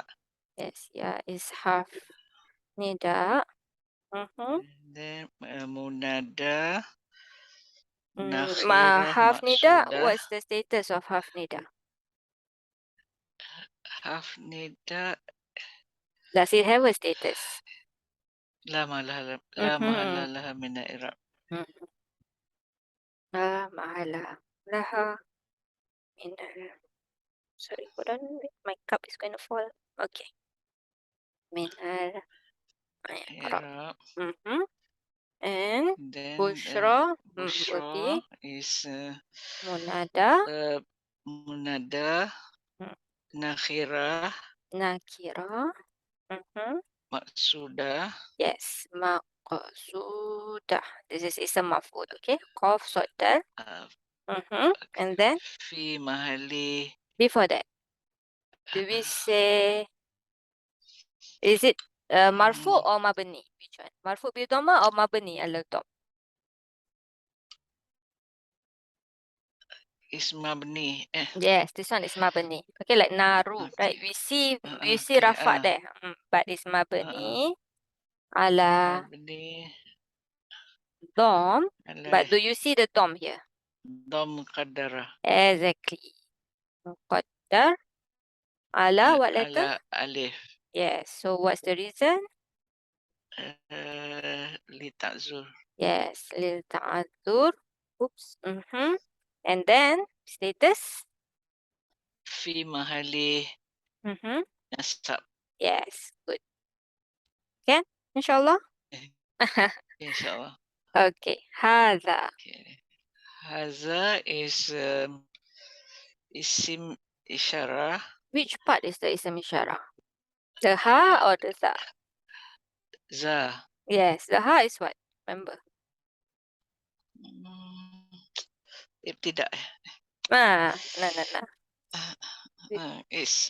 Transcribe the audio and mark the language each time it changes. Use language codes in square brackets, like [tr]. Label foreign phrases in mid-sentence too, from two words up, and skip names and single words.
[en] Yes, Ya is [ar] حرف نداء. Mm-hmm. Then munada, حرف نداء, maksudah. [en] what's the status of [ar] حرف نداء? حرف نداء [en] Does it have a status? [ar] لا محل Mm-hmm. لها من إعراب. Mm-hmm. لا محل لها من [en] sorry, hold on. My cup is going to fall. Okay. [ar] من إعراب. Iraab. [en] Mm-hmm. And Then Bushra will Bushra be is [ar] Munada. منادى نكرة, Nakira. Mm-hmm. maksudah. [en] Yes, maqsudah. This is [ar] اسم مفعول, [en] okay? [ar] قاف صاد دال. Mm-hmm. [en] And then [ar] في محل [en] before that, do we say, is it marfu or mabni? Which one? [ar] مرفوع بالضمة or مبني على الضم? [en] is mabni. Yes, this one is mabni. Okay, like naru, right? We see Okay. rafa there, but it's [ar] مبني على Mabni dhamm. ala [en] But do you see the dhamm here? [ar] ضم قدر [en] Exactly. [ar] مقدر على [en] what letter? [ar] على ألف [en] Yes. So what's the reason? [ar] لتعذر. [en] Yes, [ar] للتعذر. [en] Oops. Mm-hmm. And then status. [ar] في محل Mm-hmm. nasab. [en] Yes, good. Can? Inshallah. Insyaallah. [ar] Okay. Hadha. [en] Okay. Haza is [ar] اسم إشارة. [en] Which part is the [ar] اسم إشارة? [en] The ha or the za? [ar] Za. [en] Yes, the ha is what? Remember. Tidak. No. Is